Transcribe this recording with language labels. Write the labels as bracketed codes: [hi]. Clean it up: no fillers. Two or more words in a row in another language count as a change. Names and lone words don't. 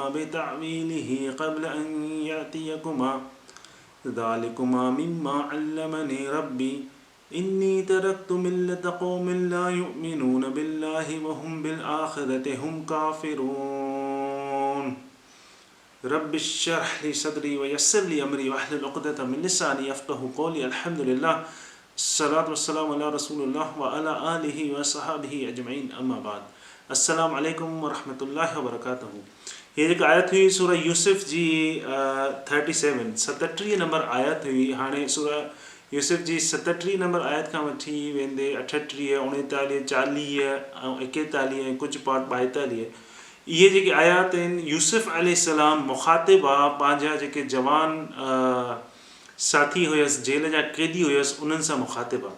[ar] بتأويله قبل أن يأتيكما ذلكما مما علمني ربي إني تركت ملة قوم لا يؤمنون بالله وهم بالآخرة هم كافرون رب اشرح لي صدري ويسر لي أمري واحلل عقدة من لساني يفقهوا قولي الحمد لله الصلاة والسلام على رسول الله وعلى آله وصحبه أجمعين أما بعد السلام عليكم ورحمة الله وبركاته. [sd] ये जेका आयत हुई सूरह यूसुफ जी 37 नंबर आयत हुई. हाणे सूरह यूसुफ जी 37 नंबर आयत खां वठी वेंदे 38, 39, 40 ऐं 41 ऐं कुझु पार्ट 42 इहे जेके आयात आहिनि यूसुफ अलैहिस्सलाम मुखातिब आहे पंहिंजा जेके जवान साथी हुयसि, जेल जा क़ैदी हुयसि, उन्हनि सां मुखातिब आहे.